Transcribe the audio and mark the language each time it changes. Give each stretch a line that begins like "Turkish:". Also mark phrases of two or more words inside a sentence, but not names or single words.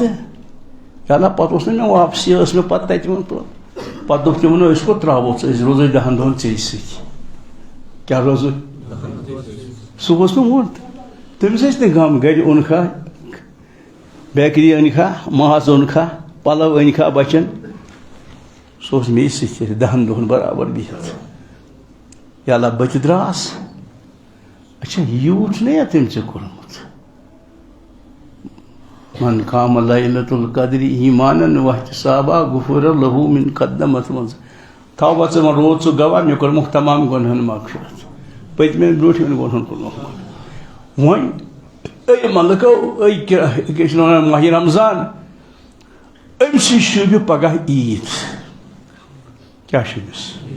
Kashmiri: یا اللہ پتہٕ اوس نہٕ مےٚ واپسی ٲس مےٚ پتہٕ تتہِ پتہٕ دوٚپ تِمن أسۍ کوٚت ترٛاوو ژٕ أسۍ روزو 10 دۄہن ژےٚ سۭتۍ کیٛاہ روزو سُہ اوس نہٕ ووٚن تٔمِس ٲسۍ نہٕ غم گرِ اوٚنکھا بیکری أنکھا ماز اوٚنکھا پلو أنکھا بچن سُہ اوس مے سۭتۍ 10 دۄہن برابر بِہِتھ یا اللہ بہٕ تہِ درٛاس اچھا یوٗت چھُنہ یا تٔمۍ ژےٚ کوٚرمُت
Arabic: من قام لیلۃ القدر ایمانا واحتسابا غفر له من قدمت
Kashmiri: منٛز تھاو ژٕ وۄنۍ روٗد ژٕ گواہ مےٚ کوٚرمُکھ تمام گۄنہن مغفرت پٔتمٮ۪ن برٛونٛٹھمٮ۪ن گۄنہن کوٚرمُکھ وۄنۍ أے ملکو أے کیٛاہ چھِ وَنان ماہِ رمضان أمسٕے شوٗبہِ پگاہ عیٖد کیٛاہ شوٗبِس